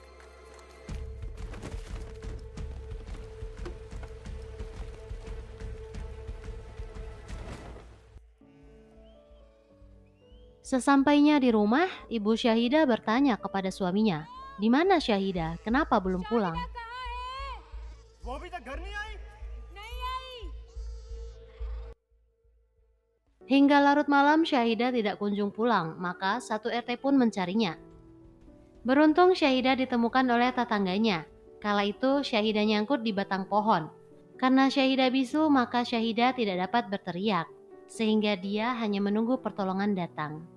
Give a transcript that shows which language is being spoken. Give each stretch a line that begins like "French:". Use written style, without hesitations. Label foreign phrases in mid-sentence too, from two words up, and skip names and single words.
Indonesian: Sesampainya di rumah, ibu Syahidah bertanya kepada suaminya, "Di mana Syahidah? Kenapa belum pulang?"
Hindi: वो अभी तक घर नहीं आई।
Indonesian: Hingga larut malam Syahidah tidak kunjung pulang, maka satu RT pun mencarinya. Beruntung Syahidah ditemukan oleh tetangganya. Kala itu Syahidah nyangkut di batang pohon. Karena Syahidah bisu, maka Syahidah tidak dapat berteriak, sehingga dia hanya menunggu pertolongan datang.